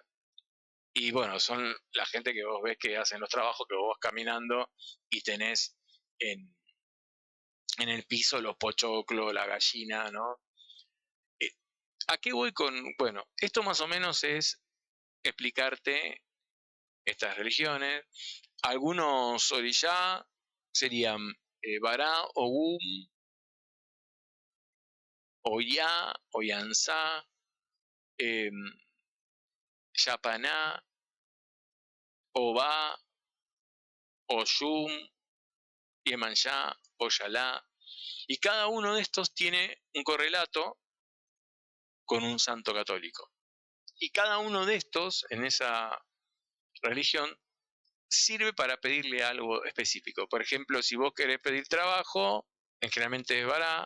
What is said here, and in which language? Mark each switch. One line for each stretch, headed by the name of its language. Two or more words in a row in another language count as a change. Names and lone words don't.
Spanish: Y bueno, son la gente que vos ves que hacen los trabajos, que vos vas caminando y tenés en el piso los pochoclos, la gallina, ¿no? ¿A qué voy con...? Bueno, esto más o menos es explicarte estas religiones. Algunos orishá serían Bará, Ogum, Oyá, Oyansá, eh, Yapaná, Obá, Oyum, Yemanjá, Oyalá. Y cada uno de estos tiene un correlato con un santo católico. Y cada uno de estos, en esa religión, sirve para pedirle algo específico. Por ejemplo, si vos querés pedir trabajo, generalmente es Bará.